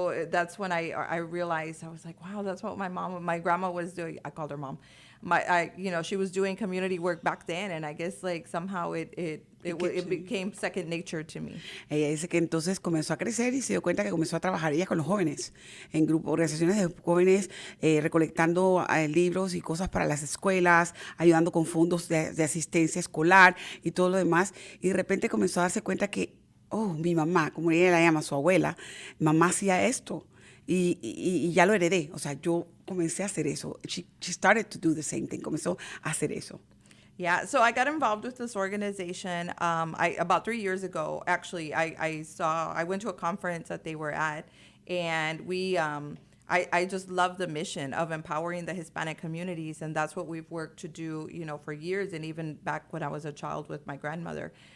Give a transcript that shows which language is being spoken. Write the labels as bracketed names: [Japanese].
[English] That's when I realized, I was like, wow, that's what my grandma was doing. I called her mom. She was doing community work back then, and I guess like somehow it became second nature to me. [Spanish] Ella dice que entonces comenzó a crecer y se dio cuenta que comenzó a trabajar ella con los jóvenes, en grupos, organizaciones de jóvenes, recolectando libros y cosas para las escuelas, ayudando con fondos de asistencia escolar y todo lo demás. Y de repente comenzó a darse cuenta que, mi mamá, como ella la llama, su abuela, mamá hacía esto. Y ya lo heredé. O sea, yo comencé a hacer eso. [English] She started to do the same thing. [Spanish] Comenzó a hacer eso. [English] Yeah, so I got involved with this organization about 3 years ago. Actually, I went to a conference that they were at, and I just love the mission of empowering the Hispanic communities, and that's what we've worked to do, for years, and even back when I was a child with my grandmother.